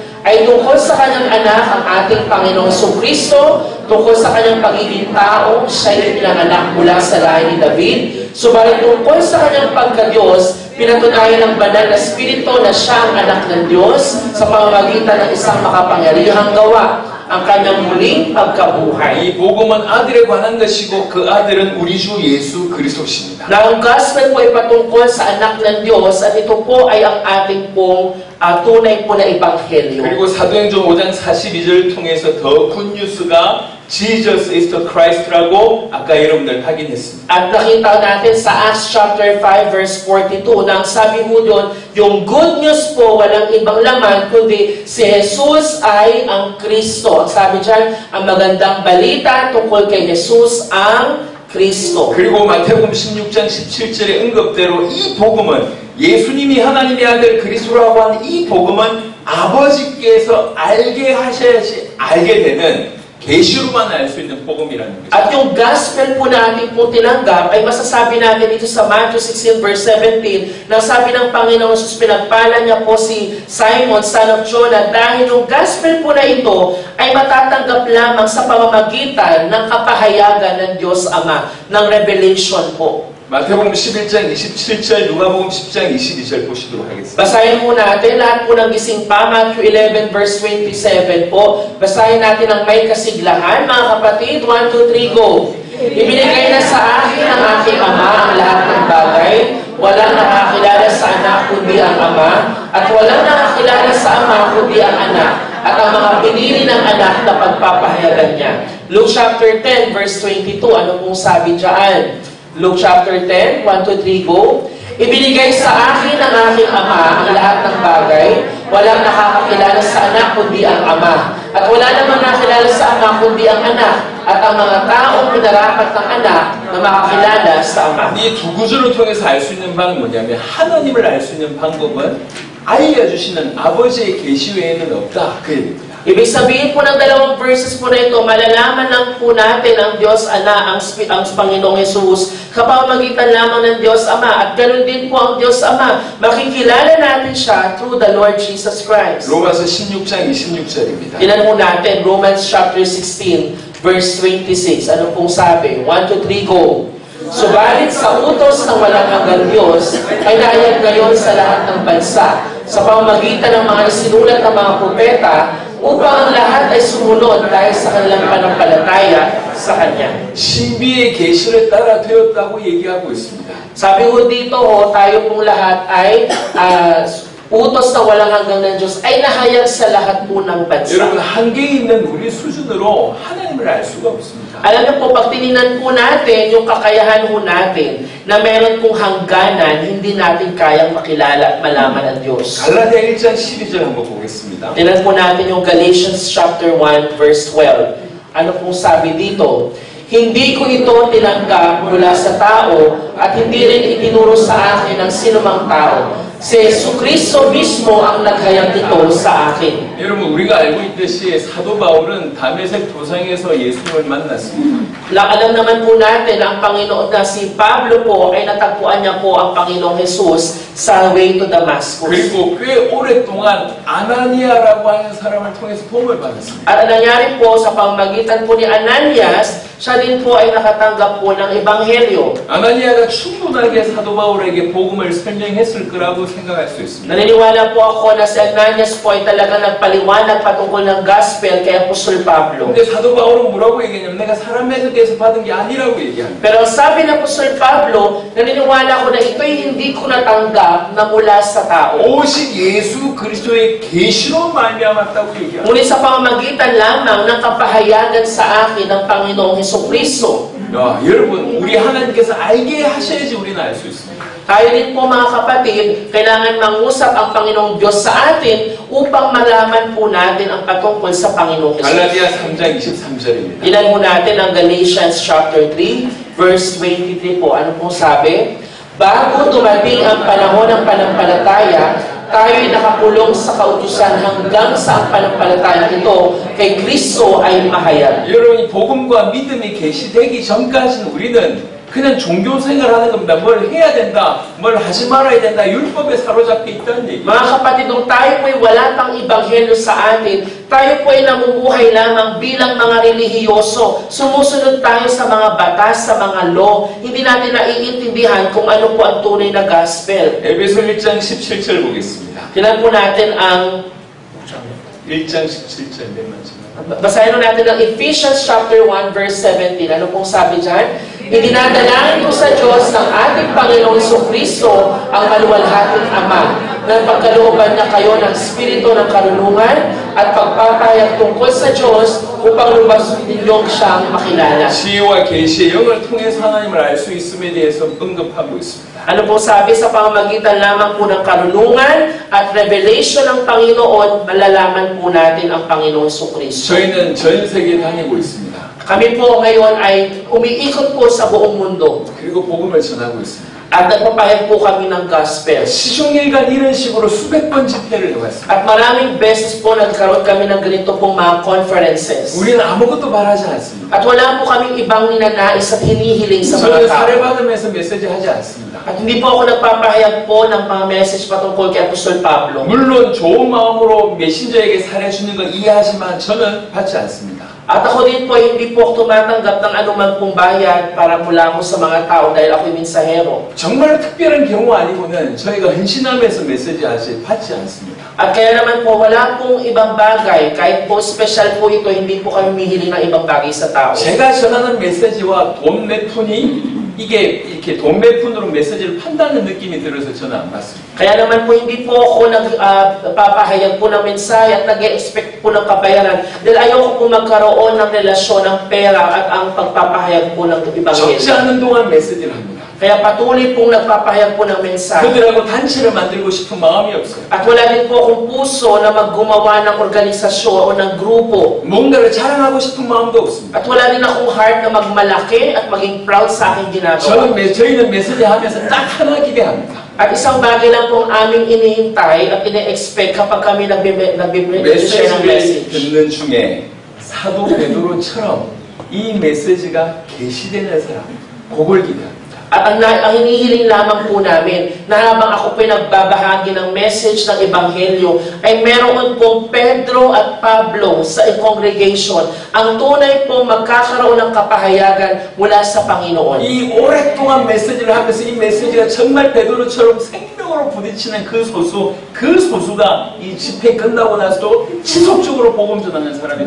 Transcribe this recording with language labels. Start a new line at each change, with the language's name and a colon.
Filipino: ay tungkol sa kanyang anak, ang ating Panginoong Jesucristo, tungkol sa kanyang pagiging tao, siya'y pinanganak mula sa lahi ni David. Subalit tungkol sa kanyang pagka-Diyos, pinatunayan ng banal na Espiritu na siya ang anak ng Diyos sa pamamagitan ng isang makapangyarihang gawa, ang kanyang muling pagkabuhay.
Korean: 이 복음은 아들에 관한 것이고 그 아들은 우리 주 예수 그리스도십니다.
Filipino: Na ang gospel po ay patungkol sa anak ng Diyos at ito po ay ang ating pong tunay po na ebanghelyo.
Korean: 그리고 사도행전 5장 42절을 통해서 더 굿뉴스가
English: Jesus is the Christ
Korean: 라고 아까 여러분들 확인했습니다.
Filipino: At nakita natin sa Acts chapter 5 verse 42 na ang sabi mo doon, yung
English: good news
Filipino: po walang ibang laman kundi si Jesus ay ang Kristo. Ang sabi dyan, ang magandang balita tungkol kay Jesus ang Kristo.
Korean: 그리고 마태복음 16장 17절의 언급대로 이 복음은 예수님이 하나님의 아들 그리스도라고 하는 이 복음은 아버지께서 알게 하셔야지 알게 되는 계시로만 알 수 있는 복음이라는 거죠.
Filipino: At yung gospel po natin po tinanggap ay masasabi natin dito sa Matthew 16 verse 17 na sabi ng Panginoon Jesus, pinagpala niya po si Simon,
English: son of Jonah,
Filipino: dahil yung gospel po na ito ay matatanggap lamang sa pamamagitan ng kapahayagan ng Diyos Ama, ng revelation po.
Korean: 마태복음 11장 27절, 누가복음 10장 22절 보시도록 하겠습니다.
Filipino: Basahin po natin lahat po ng gising pa, Matthew 11 verse 27 po. Basahin natin ang may kasiglahan, mga kapatid.
English: 1, 2, 3, go!
Filipino: Ibinigay na sa akin ng aking Ama ang lahat ng bagay. Walang nakakilala sa anak kundi ang Ama, at walang nakakilala sa Ama kundi ang anak, at ang mga pinili ng anak na pagpapahayagan niya. Luke chapter 10 verse 22, ano pong sabi dyan? Luke chapter 10,
English: 1, 2, 3, go.
Filipino: Ibinigay sa akin ng aking Ama ang lahat ng bagay. Walang nakakakilala sa anak kundi ang Ama. At wala namang nakakilala sa Ama kundi ang anak. At ang mga taong pinarapat ng anak na makakilala sa Ama.
Korean: 이 두 구절을 통해서 알 수 있는 방법은 뭐냐면 하나님을 알 수 있는 방법은 알려주시는 아버지의 계시 외에는 없다. 그 얘기입니다.
Filipino: Ibig sabihin po ng dalawang verses po na ito, malalaman lang po natin ang Diyos Ana, ang Panginoong Jesus, kapamamagitan lamang ng Diyos Ama. At ganoon din po ang Diyos Ama. Makikilala natin siya
English: through the Lord Jesus Christ.
Korean: 로마서 16장 26절입니다.
Filipino: Tingnan po natin, Romans chapter 16, verse 26. Ano pong sabi?
English: 1, 2, 3, go!
Filipino: Subalit sa utos ng walang hanggang Diyos ay nahayag ngayon sa lahat ng bansa sa pamamagitan ng mga isinulat ng mga propeta upang ang lahat ay sumunod dahil sa kanilang panampalataya sa Kanya.
Korean: 신비의 계시를 따라 되었다고 얘기하고 있습니다.
Filipino: Sabi ko dito, tayo pong lahat ay utos na walang hanggang ng Diyos ay nahayag sa lahat po ng bansa.
Korean: 여러분 한계 있는 우리 수준으로 하나님을 알 수가 없습니다.
Filipino: Alam niyo po, pag tinignan po natin yung kakayahan po natin na meron pong hangganan, hindi natin kayang makilala at malaman ang Diyos.
Korean: 갈라디아 1장 12절 한번 보겠습니다.
Filipino: Tingnan po natin yung Galatians chapter 1 verse 12. Ano pong sabi dito? Hindi ko ito tinanggap mula sa tao at hindi rin itinuro sa akin ng sinumang tao. Si Jesucristo mismo ang naghayag ito sa akin.
Korean: 여러분 우리가 알고 있듯이 사도 바울은 다메섹 도상에서 예수님을 만났습니다.
Filipino: Alam naman po natin ang Panginoon na si Pablo po ay natagpuan niya po ang Panginoong Jesus sa
English: way to Damascus.
Korean: 그리고 꽤 오랫동안 아나니아라고 하는 사람을 통해서 도움을 받았습니다.
Filipino: At ang nangyari po sa pamamagitan po ni Ananias, siya din po ay nakatanggap po ng Ebanghelyo.
Korean: 아나니아가 충분하게 사도 바울에게 복음을 설명했을 거라고 생각할 수 있습니다.
Filipino: Naniniwala po ako na si Ananias po ay talagang nagpaliwanag patungkol ng gospel kay Apostol Pablo.
Korean: 근데 사도 바울은 뭐라고 얘기했냐면 내가 사람 해석에서 받은 게 아니라고 얘기합니다.
Filipino: Pero ang sabi ng Apostol Pablo, naniniwala ko na ito'y hindi ko natanggap na mula sa tao.
Korean: 오직 예수 그리스도의 계시로 말미암았다고 얘기합니다.
Filipino: Ngunit sa pamamagitan lamang ng kapahayagan sa akin ng Panginoong Jesucristo.
Korean: 야, 여러분 우리 하나님께서 알게 하셔야지 우리는 알 수 있습니다.
Filipino: Tayo din po mga kapatid, kailangan mangusap ang Panginoong Diyos sa atin upang malaman po natin ang patungkol sa Panginoong Jesus.
Korean: 갈라디아 3장 23절입니다.
Filipino: Ilan mo natin ang Galatians chapter 3, verse 23 po. Ano pong sabi? Bago tumating ang panahon ng panampalataya, tayo'y nakakulong sa kautusan hanggang sa ang panampalataya ito kay Kristo ay mahayag.
Korean: 여러분 이 복음과 믿음이 계시되기 전까지는 우리는 그냥 종교 생활하는 겁니다. 뭘 해야 된다, 뭘 하지 말아야 된다, 율법에 사로잡혀 있다는 얘기.
Filipino: Mga kapatid, nung tayo po'y wala pang ebanghelyo sa atin, tayo po'y namumuhay lamang bilang mga relihiyoso. Sumusunod tayo sa mga batas, sa mga law. Hindi natin naiintindihan kung ano po ang tunay na gospel.
Korean: 에베소 1장 17절 보겠습니다.
Filipino: Tingnan po natin ang
Korean: 1장 17절 맨 마지막.
Filipino: basahin natin ang Ephesians chapter 1 verse 17. Ano pong sabi dyan? Idinadalangin ko sa Diyos ng ating Panginoong Jesucristo ang maluwalhating Ama na pagkalooban niya kayo ng Espiritu ng karunungan at pagpapahayag tungkol sa Diyos upang lubos ninyong siyang makilala.
Korean: 지혜와 계시의 영을 통해서 하나님을 알 수 있음에 대해서 언급하고 있습니다.
Filipino: Ano po sabi sa pamamagitan lamang po ng karunungan at revelation ng Panginoon, malalaman po natin ang Panginoong Jesucristo.
Korean: 저희는 전 세계에 다니고 있습니다.
Filipino: Kami po ngayon ay umiikot po sa buong mundo
Korean: 그리고 복음을 전하고 있습니다.
Filipino: at nagpapahayag po kami ng gospel.
Korean: 시종일관 이런 식으로 수백 번 집회를 해왔습니다.
Filipino: At maraming beses po nagkaroon kami ng ganito pong mga conferences.
Korean: 우리는 아무것도 말하지 않습니다.
Filipino: At wala po kaming ibang ninanais at hinihiling sa
Korean: 저는
Filipino: mga tao.
Korean: 사례받으면서 메시지 하지 않습니다.
Filipino: At hindi po ako nagpapahayag po ng mga message patungkol kay Apostol Pablo.
Korean: 물론 좋은 마음으로 메신저에게 사례 주는 건 이해하지만 저는 받지 않습니다.
Filipino: At ako din po, hindi po ako tumatanggap ng anuman pong bayad para mula ko sa mga tao dahil ako'y mensahero.
Korean: 정말 특별한 경우 아니고는 저희가 헌신하면서 메시지 받지 않습니다.
Filipino: At kaya naman po, wala pong ibang bagay. Kahit po special po ito, hindi po kami mihiling ng ibang bagay sa tao.
Korean: 제가 전하는 메시지와 돈 몇 푼이 이게 이렇게 돈 몇 푼으로 메시지를 판다는 느낌이 들어서 저는 안 받습니다.
Filipino: Kaya naman po, hindi po ako nagpapahayag po ng mensahe at nag-expect po ng kabayaran. Dahil ayoko po magkaroon ng relasyon ng pera at ang pagpapahayag po ng
Korean: 적지
Filipino: ibanghelyo.
Korean: 않은 동안 메시지를 합니다.
Filipino: Kaya patuloy pong nagpapahayag po ng mensahe.
Korean: 그들하고 단체를 만들고 싶은 마음이 없어요.
Filipino: At wala din po akong puso na maggumawa ng organisasyon o ng grupo.
Korean: 뭔가를 자랑하고 싶은 마음도 없습니다.
Filipino: At wala din akong heart na magmalaki at maging proud sa aking ginagawa.
Korean: 저희는 메시지 하면서 딱 하나 기대합니다.
Filipino: At isang bagay lang pong aming inihintay at ine-expect kapag kami nagbe-share ng
Korean: 메시지를
English: message.
Korean: 듣는 중에 사도 베드로처럼 이 메시지가 계시되는 사람, 그걸 기대합니다.
Filipino: At ang hinihiling lamang po namin na habang ako po'y nagbabahagi ng message ng Ebanghelyo ay meron pong Pedro at Pablo sa congregation ang tunay pong magkakaroon ng kapahayagan mula sa Panginoon.
Korean: 이 오랫동안 메시지를 하면서 이 메시지가 정말 베드로처럼 생명으로 부딪히는 그 소수가 이 집회 끝나고 나서도 지속적으로 복음 전하는 사람이